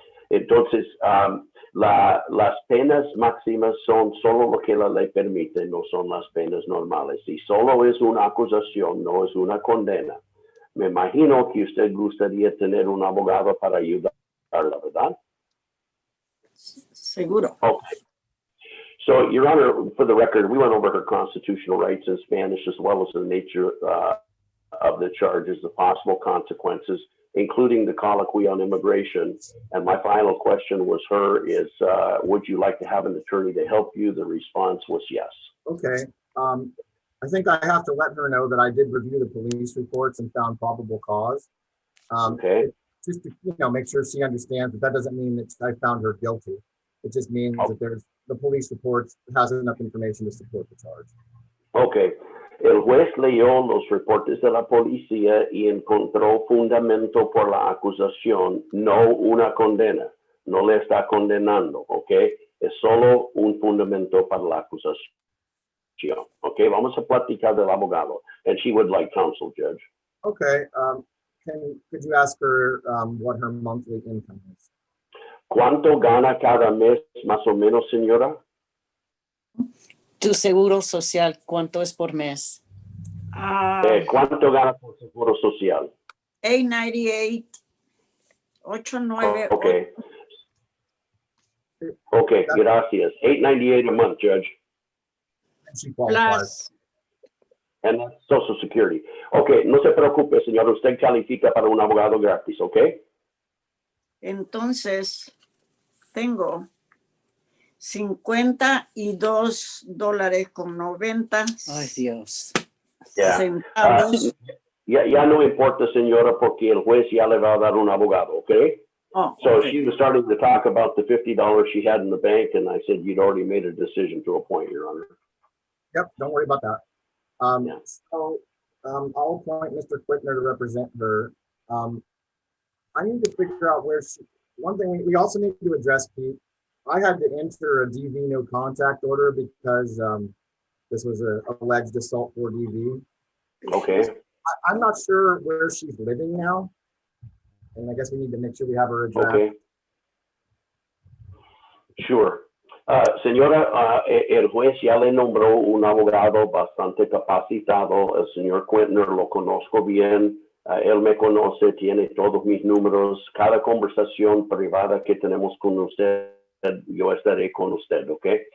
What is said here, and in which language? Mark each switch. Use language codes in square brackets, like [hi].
[es] Entonces, las penas máximas son solo lo que la ley permite, no son las penas normales. Y solo es una acusación, no es una condena. Me imagino que usted gustaría tener un abogado para ayudarla, ¿verdad? Seguro. [en] Okay. So, Your Honor, for the record, we went over her constitutional rights in Spanish as well as the nature of the charges, the possible consequences, including the colloquy on immigration. And my final question would you like to have an attorney to help you? The response was yes. Okay. I think I have to let her know that I did review the police reports and found probable cause. Okay. Just to make sure she understands that doesn't mean that I found her guilty. It just means that the police reports has enough information to support the charge. Okay. [es] El juez leyó los reportes de la policía y encontró fundamento por la acusación, no una condena. No le está condenando, ¿ok? Es solo un fundamento para la acusación. Ok, vamos a platicar del abogado. [en] And she would like counsel, Judge. Okay. Could you ask her what her monthly income is? [es] ¿Cuánto gana cada mes, más o menos, señora? Tu seguro social, ¿cuánto es por mes? ¿Cuánto gana por seguro social? $898, 898. [en] Okay. Okay, gracias. $898 a month, Judge. And she qualifies. Plus, And that's Social Security. [es] Okay, no se preocupe, señor. Usted califica para un abogado gratis, ¿ok? entonces tengo $52.90 Ay, Dios. [en] Yeah. [es] centavos. Ya no importa, señora, porque el juez ya le va a dar un abogado, ¿ok? [en] Oh, So okay. she was starting to talk about the $50 she had in the bank, and I said, you'd already made a decision to appoint, Your Honor. Yep, don't worry about that. Yeah. So I'll appoint Mr. Quittner to represent her. I need to figure out where one thing we also need to address, Pete. I had to enter a DV no contact order because this was an alleged assault for DV. Okay. I'm not sure where she's living now. And I guess we need to make sure we have her address. Okay. Sure. [es] Señora, el juez ya le nombró un abogado bastante capacitado. El señor Quittner lo conozco bien. Él me conoce, tiene todos mis números. Cada conversación privada que tenemos con usted, yo estaré con usted, ¿ok?